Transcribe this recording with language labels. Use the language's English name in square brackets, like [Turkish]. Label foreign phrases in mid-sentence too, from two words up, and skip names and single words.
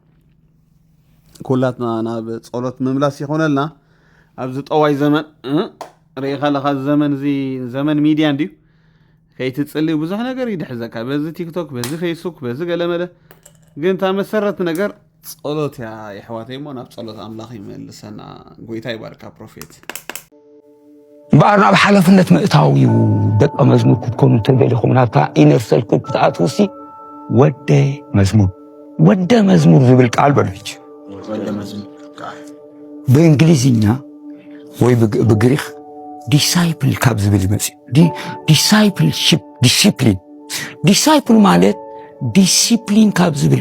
[Tigrinya] ኩላትና ናብ ጸሎት ምምላስ ይኾነልና ኣብዚ ጠዋይ ዘመን ርኢኻ ኣለኻ ዘመን እዚ ዘመን ሚድያ እንድዩ ከይትጽልዩ ብዙሕ ነገር ይድሕዘካ በዚ ቲክቶክ በዚ ፌስቡክ በዚ ገለመለ ግን እታ መሰረት ነገር ጸሎት እያ ይሕዋተይ እሞ ናብ ጸሎት ኣምላኽ ይመልሰና ጎይታ ይባርካ ፕሮፌት በኣርና ኣብ ሓላፍነት ምእታዊ ደቀ መዝሙር ክትኮኑ ተደሊኹም ናብታ [English] inner circle [Tigrinya] ክትኣትውሲ ወደ መዝሙር ዝብል ቃል በለች በእንግሊዝኛ ወይ ብግሪክ ዲሳይፕል ካብ ዝብል ይመጽእ [English] discipleship disciple [Tigrinya] ማለት ዲሲፕሊን ካብ ዝብል